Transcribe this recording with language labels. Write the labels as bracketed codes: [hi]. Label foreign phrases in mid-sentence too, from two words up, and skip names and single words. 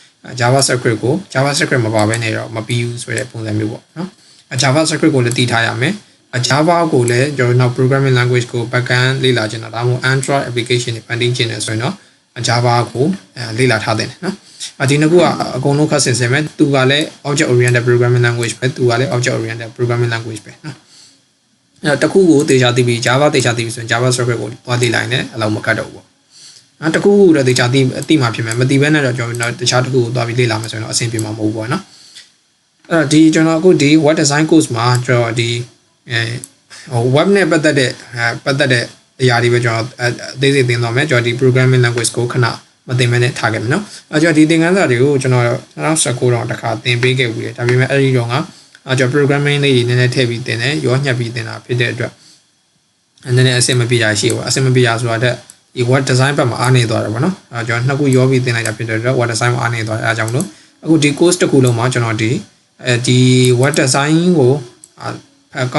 [my] JavaScript ကို JavaScript မပါဘဲနေတော့မပြီးဘူးဆိုတဲ့ပုံစံမျိုးပေါ့နော်။ JavaScript ကိုလည်းတည်ထားရမယ်။ Java ကိုလည်းကျွန်တော်နောက် [en] programming language [my] ကို backend လေ့လာချင်တာဒါမှမဟုတ် [en] Android application [my] တွေဖန်တီးချင်တယ်ဆိုရင်တော့ Java ကိုလေ့လာထားတယ်နော်။ဒီနှစ်ခုကအကုန်လုံးခက်ဆင်ဆင်ပဲသူကလည်း [en] object oriented programming language [my] ပဲသူကလည်း [en] object oriented programming language [my] ပဲနော်။အဲ့တော့တစ်ခုကိုသေချာသိပြီး Java သေချာသိပြီးဆိုရင် JavaScript ကိုသွားသိလိုက်ရင်အလောက်မကတ်တော့ဘူးပေါ့။တစ်ခုခုတော့သေချာသိအသိမှဖြစ်မယ်မသိဘဲနဲ့တော့ကျွန်တော်တခြားတစ်ခုကိုသွားပြီးလေ့လာမယ်ဆိုရင်တော့အဆင်ပြေမှာမဟုတ်ဘူးပေါ့နော်။အဲ့တော့ဒီကျွန်တော်အခုဒီ [en] web design course [my] မှာကျွန်တော်ဒီweb နဲ့ပတ်သက်တဲ့အရာတွေပဲကျွန်တော်အသေးစိတ်သင်တော့မယ်ကျွန်တော်ဒီ [en] programming language [my] ကိုခဏမသင်မဲနဲ့ထားခဲ့မယ်နော်ကျွန်တော်ဒီသင်ခန်းစာတွေကိုကျွန်တော်2019တော့ တစ်ခါသင်ပေးခဲ့ဘူးလေဒါပေမဲ့အဲ့ဒီတော့ကကျွန်တော် programming လေးတွေနည်းနည်းထည့်ပြီးသင်တယ်ရောညှပ်ပြီးသင်တာဖြစ်တဲ့အတွက်နည်းနည်းအဆင်မပြေတာရှိပါအဆင်မပြေတာဆိုတာတဲ့ဒီ [en] web design [my] ဘက်မှာအားနေသွားတယ်ပေါ့နော်ကျွန်တော်နှစ်ခုရောပြီးသင်လိုက်တာဖြစ်တဲ့အတွက် [en] web design [my] မှာအားနေသွားတယ်အဲဒါကြောင့်လို့အခုဒီ course တစ်ခုလုံးမှာကျွန်တော်ဒီ [en] web design [my] ကိုကော